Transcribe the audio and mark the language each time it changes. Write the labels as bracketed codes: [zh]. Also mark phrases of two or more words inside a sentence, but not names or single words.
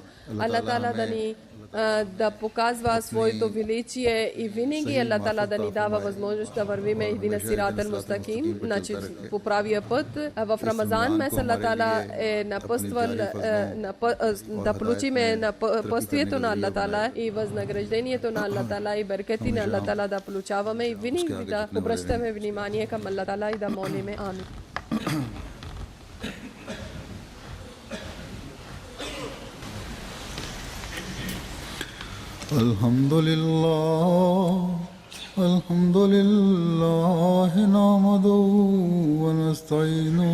[bg] Allah Taala да ни да показва своето величие и винаги Allah Taala да ни дава възможност да вървиме един [ar] الصراط المستقيم, [bg] значи по правия път. В Рамазан месец Allah Taala е напъствал да получиме напъствието на Allah Taala и възнаграждението на Allah Taala и беркети на Allah Taala да получаваме и винаги да обръщаме внимание към Allah Taala и да молиме. Амин. [ar] الحمد لله نحمده ونستعينه